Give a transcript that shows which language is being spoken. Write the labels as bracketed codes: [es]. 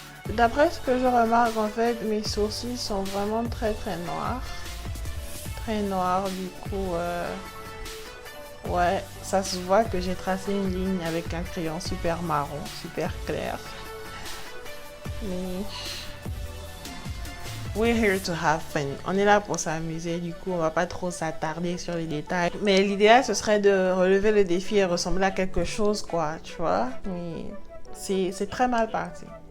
[fr] D'après ce que je remarque, en fait, mes sourcils sont vraiment très noirs. Très noirs, du coup, ouais, ça se voit que j'ai tracé une ligne avec un crayon super marron, super clair. [en] Mais we're here to have fun. [fr] On est là pour s'amuser, du coup, on va pas trop s'attarder sur les détails. Mais l'idéal, ce serait de relever le défi et ressembler à quelque chose, quoi, tu vois. Mais c'est très mal parti.